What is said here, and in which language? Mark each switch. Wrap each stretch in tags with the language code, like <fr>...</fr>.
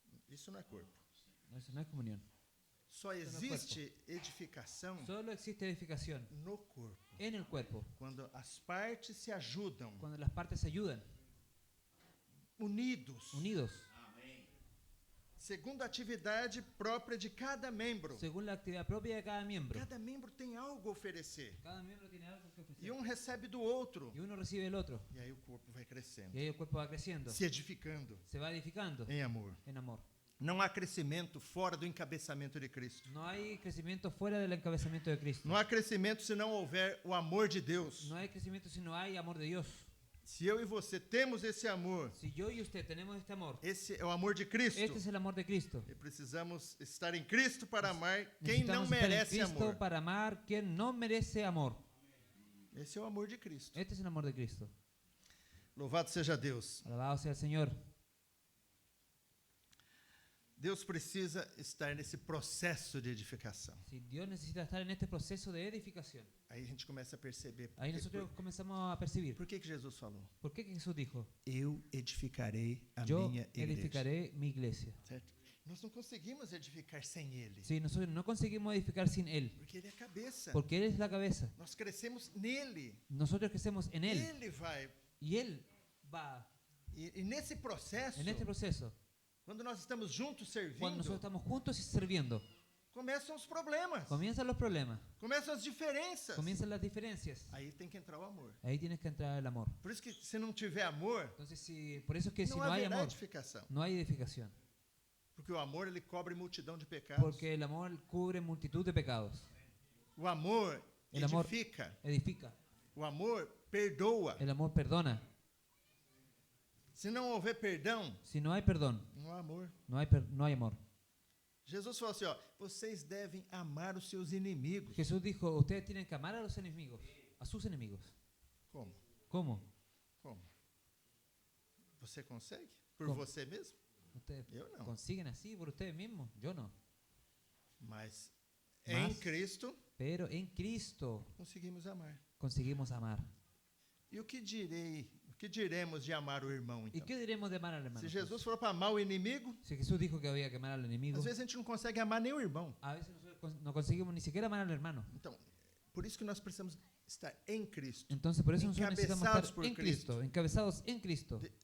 <pt>Isso não é corpo.</pt> <es>No, eso no es comunión.</es> <pt>Só existe edificação</pt> <es>Solo existe edificación</es> <pt>no corpo.</pt> <es>en el cuerpo,</es> <pt>Quando as partes se ajudam,</pt> <es>cuando las partes se ayudan,</es> <pt>unidos,</pt> <es>unidos,</es> <pt>segundo a atividade própria de cada membro.</pt> <es>según la actividad propia de cada miembro.</es> <pt>Cada membro tem algo a oferecer.</pt> <es>Cada miembro tiene algo que ofrecer.</es> <pt>E um recebe do outro.</pt> <es>Y uno recibe el otro.</es> <pt>E aí o corpo vai crescendo,</pt> <es>Y ahí el cuerpo va creciendo,</es> <pt>se edificando</pt> <es>se va edificando</es> <pt>em amor.</pt> <es>en amor.</es> <pt>Não há crescimento fora do encabeçamento de Cristo.</pt> <es>No hay crecimiento fuera del encabezamiento de Cristo.</es> <pt>Não há crescimento se não houver o amor de Deus.</pt> <es>No hay crecimiento si no hay amor de Dios.</es> <pt>Se eu e você temos esse amor,</pt> <es>Si yo y usted tenemos este amor,</es> <pt>esse é o amor de Cristo.</pt> <es>este es el amor de Cristo.</es> <pt>E precisamos estar em Cristo para amar quem não</pt> <es>Necesitamos estar en</es> <pt>merece</pt> <es>Cristo</es> <pt>amor.</pt> <es>para amar quien no merece amor.</es> <pt>Esse é o amor de Cristo.</pt> <es>Este es el amor de Cristo.</es> <pt>Louvado seja Deus.</pt> <es>Alabado sea el Señor.</es> <pt>Deus precisa estar nesse processo de edificação.</pt> <es>Si Dios necesita estar en este proceso de edificación,</es> <pt>Aí a gente começa a perceber</pt> <es>ahí nosotros comenzamos a percibir.</es> <pt>por que Jesus falou:</pt> <es>¿Por qué Jesús dijo?</es> <pt>Eu edificarei a</pt> <es>Yo</es> <pt>minha igreja.</pt> <es>edificaré mi iglesia.</es> <pt>Certo? Nós não conseguimos edificar sem Ele,</pt> <es>Sí, nosotros no conseguimos edificar sin Él,</es> <pt>porque Ele é a cabeça.</pt> <es>porque Él es la cabeza.</es> <pt>Nós crescemos nele.</pt> <es>Nosotros crecemos en Él</es> <pt>Ele vai.</pt> <es>y Él va</es> <pt>E nesse processo,</pt> <es>en este proceso.</es> <pt>quando nós estamos juntos</pt> <es>Cuando</es> <pt>servindo,</pt> <es>nosotros estamos juntos y sirviendo,</es> <pt>começam os problemas,</pt> <es>comienzan los problemas,</es> <pt>começam as diferenças.</pt> <es>comienzan las diferencias.</es> <pt>Aí tem que entrar o amor.</pt> <es>Ahí tienes que entrar el amor.</es> <pt>Por isso que se não tiver amor,</pt> <es>Entonces, por eso es que si</es> <pt>não</pt> <es>no hay</es> <pt>haverá amor, edificação.</pt> <es>no hay edificación.</es> <pt>Porque o amor ele cobre multidão de pecados.</pt> <es>Porque el amor cubre multitud de pecados.</es> <pt>O amor</pt> <es>El amor</es> <pt>edifica.</pt> <es>edifica.</es> <pt>O amor perdoa.</pt> <es>El amor perdona.</es> <pt>Se não houver perdão,</pt> <es>Si no hay perdón,</es> <pt>não há amor.</pt> <es>no hay amor.</es> <pt>Jesus falou assim, ó, vocês devem amar os seus inimigos.</pt> <es>Jesús dijo, ustedes tienen que amar a los enemigos, a sus enemigos.</es> <pt>Como?</pt> <es>¿Cómo?</es> <pt>Como? Você consegue? Por</pt> <es>Como?</es> <pt>você mesmo?</pt> <es>¿Ustedes</es> <pt>Eu não.</pt> <es>consiguen así por ustedes mismos? Yo no.</es> <pt>Mas em</pt> <es>Mas-</es> <pt>Cristo</pt> <es>Pero en Cristo</es> <pt>conseguimos amar.</pt> <es>conseguimos amar.</es> <pt>E o que diremos de amar o irmão,</pt> <es>¿Y</es> <pt>então?</pt> <es>qué diremos de amar al hermano?</es> <pt>Se Jesus falou para amar o inimigo,</pt> <es>Si Jesús dijo que había que amar al enemigo,</es> <pt>às vezes a gente não consegue amar nem o irmão.</pt> <es>a veces nosotros no conseguimos ni siquiera amar al hermano.</es> <pt>Então, por isso que nós precisamos estar em Cristo.</pt> <es>Entonces, por eso nosotros necesitamos Encabezados estar por en Cristo. Cristo, encabezados en Cristo,</es>